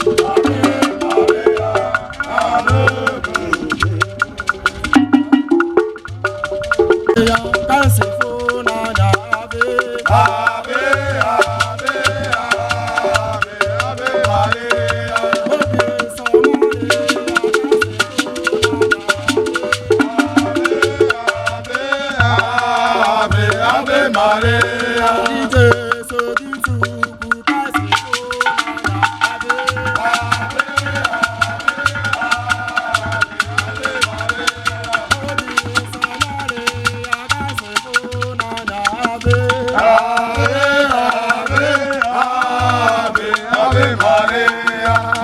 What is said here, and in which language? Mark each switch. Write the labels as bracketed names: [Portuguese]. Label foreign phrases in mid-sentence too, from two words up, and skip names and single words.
[Latin] Ave Maria, [Igbo] anụ. Ya ka si fụ n'anya, [Latin] ave. Ave, ave, ave, ave Maria. [Igbo] Obi nsọ Maria, ka si fụ n'anya, [Latin] ave. Ave, ave, ave, ave Maria. [Igbo] Ije so dị Chukwu, ka si fụ n'anya, [Latin] ave. Ave, ave, ave, ave Maria. [Igbo] Obi nsọ Maria, ka si fụ n'anya, [Latin] ave. Ave, ave, ave, ave Maria.